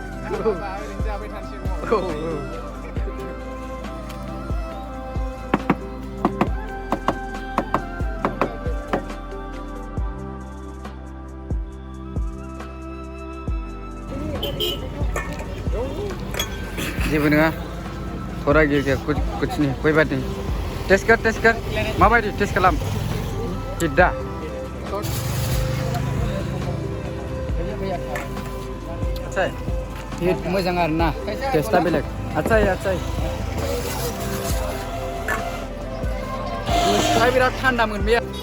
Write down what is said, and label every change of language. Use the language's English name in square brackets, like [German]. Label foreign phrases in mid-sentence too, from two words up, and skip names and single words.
[Bodo] औ जेबो नङा [Hindi] थोड़ा गिर गया कुछ नहीं कोई बात नहीं टेस्ट कर [Bodo] माबायदि टेस्ट खालाम हिट मोजां आरोना टेस्टआ बेलेग आच्छा बिराद थान्दामोन बे